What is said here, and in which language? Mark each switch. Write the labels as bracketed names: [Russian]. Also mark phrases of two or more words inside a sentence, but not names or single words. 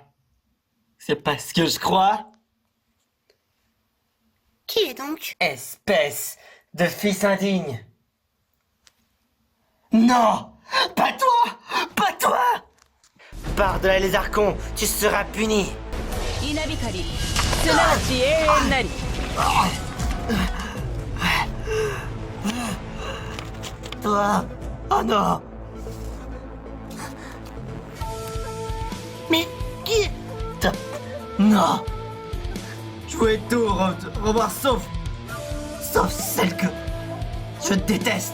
[French] C'est pas ce que je crois. Qui est donc? Espèce de fils indigne. Non! Pas toi! Pas toi! Par-delà les archons, tu seras puni. [Japanese] 稲光すなわち永遠なり [French] Toi! Oh non! Mais qui est... Non! Je voulais tout revoir sauf celle que je déteste.